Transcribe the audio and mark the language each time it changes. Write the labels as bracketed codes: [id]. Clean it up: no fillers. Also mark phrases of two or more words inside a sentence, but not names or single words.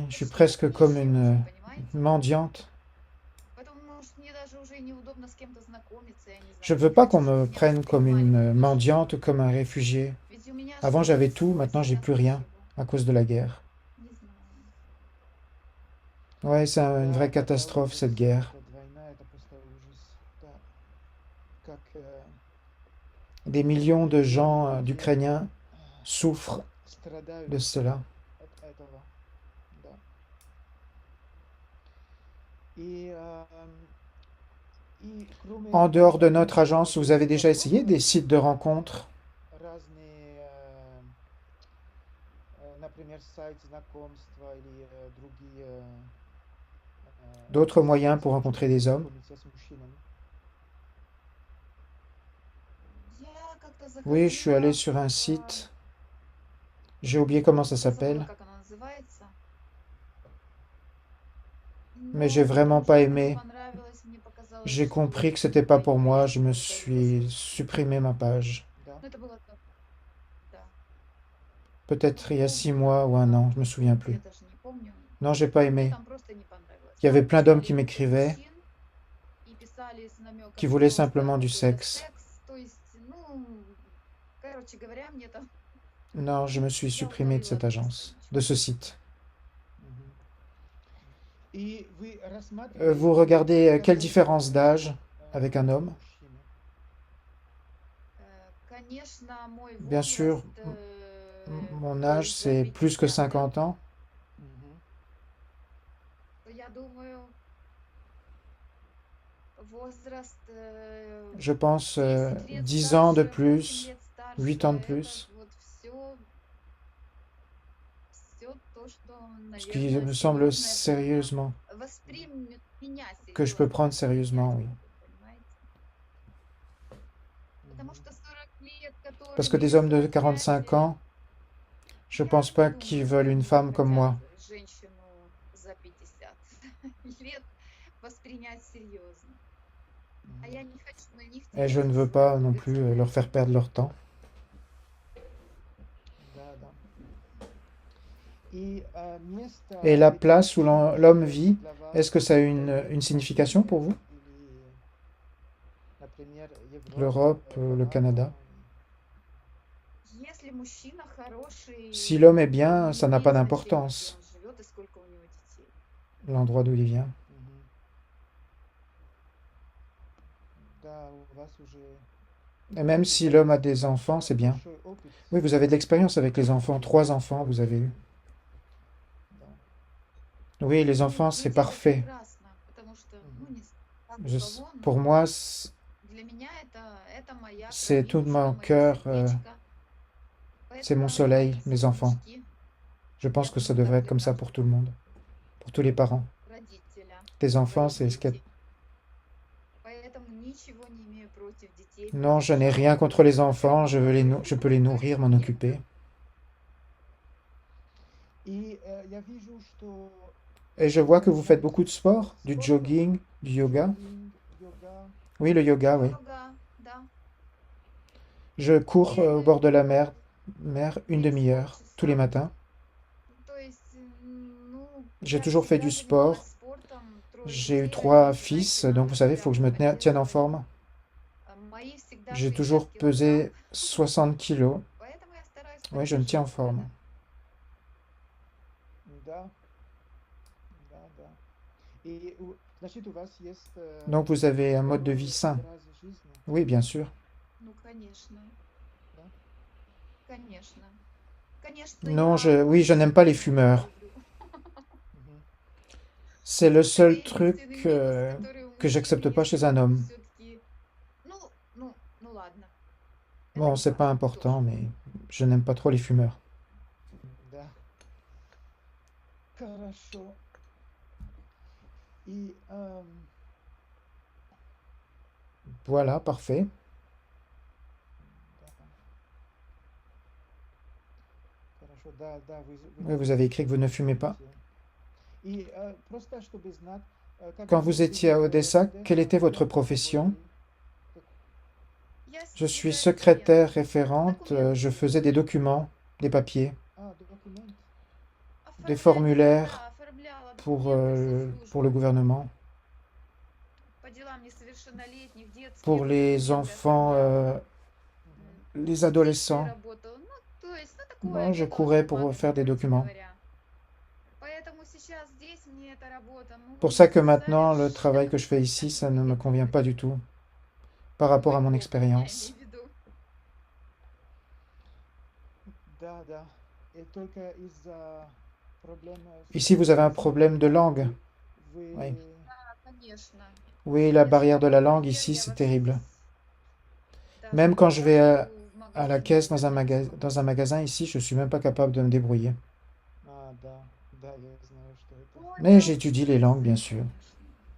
[fr] Je suis presque comme une mendiante. Je ne veux pas qu'on me prenne comme une mendiante ou comme un réfugié. Avant j'avais tout, maintenant j'ai plus rien à cause de la guerre. Ouais, c'est une [ru] Да, [fr] vraie [ru] это [fr] catastrophe [ru] ужас. [fr] cette guerre. [ru] Эта война, это просто ужас. Да. Как [fr] Des millions de [ru] миллионы [fr] gens [ru] людей [fr] d'Ukrainiens souffrent [ru] страдают [fr] de cela. [ru] от этого. Да. И, кроме [fr] En dehors de notre [ru] знакомств, [fr] agence, vous avez [ru] вы [fr] déjà essayé des [ru] пробовали [fr] sites de rencontres, [ru] разные, например, сайт знакомства или другие [fr] d'autres moyens pour rencontrer des hommes. [ru] знакомиться с мужчинами? Я как-то [fr] Oui, je suis allé [ru] заходила [fr] sur un [ru] в... [fr] site, j'ai oublié comment ça [ru] Я забыла, [fr] s'appelle, [ru] как оно называется. [fr] mais j'ai [ru] Но [fr] vraiment [ru] потом [fr] pas [ru] что-то мне не [fr] aimé. [ru] понравилось. Мне показалось, [fr] J'ai compris [ru] что [fr] que c'était pas pour moi, je me [ru] какая-то [fr] suis [ru] эгоистичность. [fr] supprimé ma page. [ru] Да. Ну, это было так, да. [fr] Peut-être il y a [ru] Потом, [fr] 6 mois ou un an, je me souviens plus. [ru] я даже не помню. [fr] Non, j'ai pas [ru] Мне [fr] aimé. [ru] там просто не понравилось. [fr] Il y avait [ru] Там [fr] plein d'hommes [ru] писали [fr] qui [ru] много [fr] m'écrivaient, [ru] мужчин и писали с [fr] qui [ru] намеком [fr] voulaient [ru] просто [fr] simplement du [ru] только [fr] sexe. [ru] секс. То есть, ну, короче говоря, мне там... [fr] Non, je me suis [ru] Я [fr] supprimé de [ru] удалила [fr] cette [ru] эту [fr] agence, [ru] страничку. [fr] de ce site. [ru] Мгм. И вы [fr] Vous [ru] рассматриваете [fr] regardez quelle [ru] такой [fr] différence d'âge э, avec un homme? [ru] мужчина? Конечно, мой [fr] Bien sûr, [ru] возраст, [fr] mon [ru] то [fr] âge, [ru] есть за [fr] c'est plus que [ru] 50, да, [fr] 50 ans. Мгм. [ru] то я думаю, возраст [fr] Je pense [ru] 10 лет [fr] 10 ans de [ru] старше, 8 [fr] plus, [ru] лет [fr] 8 ans de [ru] старше, это [fr] plus, [ru] вот все то, что, [fr] ce qui [ru] наверное, [fr] me semble [ru] серьезное для меня. [fr] sérieusement, [ru] Воспримет меня [fr] que je peux [ru] серьезно, [fr] prendre [ru] принять [fr] sérieusement, oui. [ru] могут, понимаете? Потому Мгм. что 40 лет, [fr] Parce que [ru] которыми [fr] des hommes de 45 [ru] 45 лет, [fr] ans, je [ru] я [fr] pense [ru] не [fr] pas [ru] думаю, [fr] qu'ils [ru] что [fr] veulent une [ru] они [fr] femme comme [ru] хотят [fr] moi. [ru] женщину за 50 лет воспринять серьезно. А Мгм. я не хочу на них [fr] Et je ne [ru] терять [fr] veux pas [ru] свою [fr] non plus leur [ru] драгоценную [fr] faire perdre leur temps. [ru] Да, да. И место [fr] Et la [ru] быть [fr] place où [ru] мужчиной [fr] l'homme vit, [ru] для вас [fr] est-ce que ça a une [ru] Европа [fr] signification pour vous? [ru] или, например, Европа, [fr] L'Europe, le Canada? [ru] Канада? Если мужчина хороший, [fr] Si l'homme est bien, [ru] не [fr] ça n'a pas [ru] имеет значения, где [fr] d'importance, [ru] он живет и сколько у него детей. [fr] l'endroit d'où il vient. [ru] Мгм. Да, у вас уже [fr] Et même si l'homme a des enfants, c'est bien. [ru] большой опыт. [fr] Oui, vous avez de l'expérience avec les enfants. 3 enfants, vous avez eu. [ru] Да. [fr] Oui, les [ru] Ну, [fr] enfants, c'est [ru] дети это [fr] parfait. [ru] прекрасно, потому что, ну, Мгм. не с- как у [fr] Je- [ru] кого, [fr] pour [ru] но [fr] moi, [ru] для меня это моя [fr] c'est tout [ru] кровинушка, [fr] mon [ru] мое [fr] cœur, [ru] сердечко. [fr] c'est mon [ru] Поэтому [fr] soleil, [ru] мои [fr] mes enfants. [ru] сынишки, [fr] Je pense [ru] я [fr] que ça [ru] думаю, так [fr] devrait être comme ça [ru] прекрасно [fr] pour tout le monde, pour tous les parents. [ru] родителя, [fr] Les enfants, [ru] своих [fr] c'est ce qu'il y a. [ru] детей. Поэтому ничего не имею против детей, [fr] Non, je [ru] потому [fr] n'ai [ru] что [fr] rien contre les [ru] это [fr] enfants, je peux les [ru] круто, [fr] nourrir, m'en [ru] и [fr] occuper. [ru] И я вижу, что [fr] Et je vois que vous faites [ru] занимаетесь [fr] beaucoup de sport, du [ru] спортом, [fr] jogging, du yoga. [ru] джогинг, йога. [fr] Oui, le yoga, oui. [ru] йога, да, [fr] Je cours au bord de la [ru] перед [fr] mer une [ru] перед [fr] demi-heure tous les [ru] творчеством. [fr] matins. [ru] То есть, ну, [fr] J'ai [ru] я [fr] toujours fait du [ru] всегда занималась [fr] sport. [ru] спортом, 3 [fr] J'ai eu [ru] детей [fr] 3 [ru] родила, [fr] fils, [ru] знаете, [fr] donc vous [ru] надо [fr] savez, il [ru] себя [fr] faut que je me tienne en [ru] поддерживать. [fr] forme. [ru] Мои всегда [fr] J'ai [ru] 60 [fr] toujours [ru] килограмм, [fr] pesé 60 kilos. [ru] поэтому я стараюсь [fr] Oui, je me tiens en [ru] поддерживать [fr] forme. [ru] это. Да, да, да. И, значит, у вас есть [fr] Donc vous avez un mode de vie [ru] здоровый [fr] sain. [ru] образ жизни, [fr] Oui, bien sûr. [ru] Ну, конечно, да? конечно. Конечно, [fr] Non, [ru] я [fr] oui, je n'aime pas les [ru] курить не [fr] fumeurs. [ru] люблю. Мгм. [fr] C'est le [ru] Это [fr] seul [ru] единственный [fr] truc [ru] минус, который у [fr] que j'accepte [ru] мужчин, [fr] pas chez un homme. [ru] все-таки, ну ладно, это [fr] Bon, [ru] не [fr] c'est pas [ru] важно [fr] important, [ru] тоже. [fr] mais je n'aime pas trop les fumeurs. [ru] Да. Хорошо. И [fr] Voilà, parfait. [ru] да. Хорошо, да, да, [fr] Oui, vous avez écrit que vous ne fumez pas. [ru] И просто чтобы знать, [fr] Quand vous étiez à Odessa, quelle était votre profession? [ru] Я [fr] Je suis [ru] секретарь [fr] secrétaire [ru] референт. [fr] référente, [ru] Документы [fr] je faisais des documents, des papiers, [ru] документ. [fr] des [ru] оформлять, [fr] formulaires [ru] да, оформляла [fr] pour, [ru] документы в [fr] pour le [ru] соцслужбы [fr] gouvernement, [ru] по делам несовершеннолетних, детские [fr] pour les [ru] документы [fr] enfants, [ru] оформляла, Мгм. [fr] les [ru] списывая [fr] adolescents. [ru] работу. Ну, то есть, ну, такое [fr] Moi, je [ru] не было [fr] courais pour [ru] особо, [fr] faire des [ru] короче [fr] documents. [ru] говоря. Поэтому сейчас здесь мне эта работа, ну, [fr] Pour ça que [ru] не [fr] maintenant, le travail que je fais ici, ça ne me convient pas du tout par rapport à mon [ru] удобно, я [fr] expérience. [ru] имею в виду. Да, да. И только из-за проблем [fr] Ici, vous avez un problème de langue. [ru] вы [fr] Oui. [ru] Да, конечно. [fr] Oui, la barrière de la langue [ru] Например, [fr] ici, [ru] я [fr] c'est [ru] вообще [fr] terrible. [ru] даже [fr] Même [ru] не [fr] quand je vais [ru] работаю в [fr] à la [ru] магазине [fr] caisse [ru] на [fr] dans un [ru] немецком. [fr] magasin ici, je suis même pas capable de me débrouiller. [ru] да, да, я знаю, что это. Ну, [fr] Mais [ru] я [fr] j'étudie [ru] учусь, [fr] les langues, bien sûr. [ru] конечно.